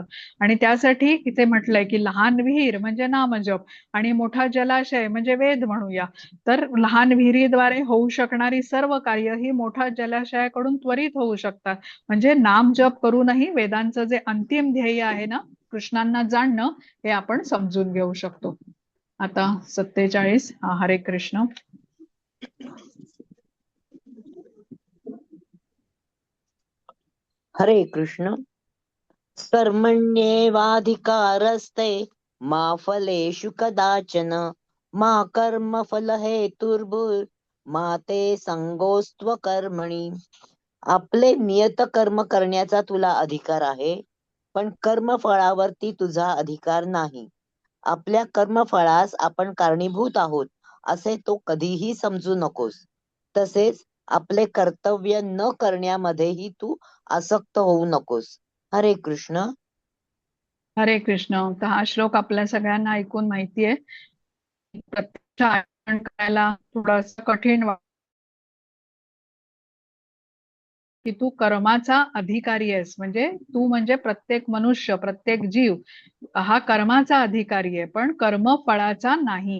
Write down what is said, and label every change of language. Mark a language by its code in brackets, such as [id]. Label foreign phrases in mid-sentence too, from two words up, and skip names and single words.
[mr] आणि त्यासाठी इथे म्हटलंय की लहान विहीर म्हणजे नामजप आणि मोठा जलाशय म्हणजे वेद म्हणूया. तर लहान विहिरीद्वारे होऊ शकणारी सर्व कार्य ही मोठ्या जलाशयाकडून त्वरित होऊ शकतात. म्हणजे नाम जप करूनही वेदांचं जे अंतिम ध्येय आहे ना कृष्णांना जाणणं हे आपण समजून घेऊ शकतो. आता 47 हरे कृष्ण. हरे कृष्ण. [sa] कर्मण्येवाधिकारस्ते मा फलेषु कदाचन मा कर्मफलहेतुर्भुर्मा ते संगोऽस्त्व कर्मणि. [mr] आपले नियत कर्म करण्याचा तुला अधिकार आहे, पण कर्मफळावरती तुझा अधिकार नाही. आपल्या कर्मफळास आपण कारणीभूत आहोत असे तो कधीही समजू नकोस. तसेच आपले कर्तव्य न करण्यामध्येही तू आसक्त होऊ नकोस. हरे कृष्ण. हरे कृष्ण. तर हा श्लोक आपल्या सगळ्यांना ऐकून माहितीये. प्रत्यक्ष आचरण करायला थोडंसं कठीण वाटतं की तू कर्माचा अधिकारी आहेस. म्हणजे तू म्हणजे प्रत्येक मनुष्य प्रत्येक जीव हा कर्माचा अधिकारी आहे पण कर्म फळाचा नाही.